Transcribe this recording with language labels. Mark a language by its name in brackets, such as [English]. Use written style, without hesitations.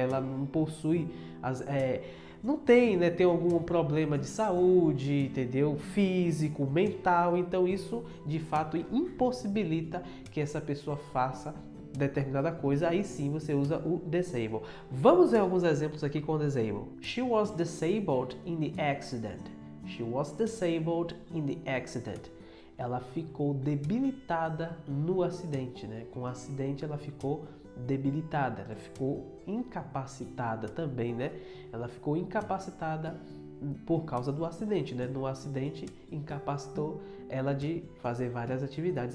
[Portuguese] Ela não possui não tem, né? Tem algum problema de saúde, entendeu? Físico, mental, então isso de fato impossibilita que essa pessoa faça determinada coisa, aí sim você usa o disable. Vamos ver alguns exemplos aqui com disable. [English] She was disabled in the accident. She was disabled in the accident. [Portuguese] Ela ficou debilitada no acidente, né? Com o acidente ela ficou debilitada, ela ficou incapacitada também, né? Ela ficou incapacitada por causa do acidente, né? No acidente incapacitou ela de fazer várias atividades.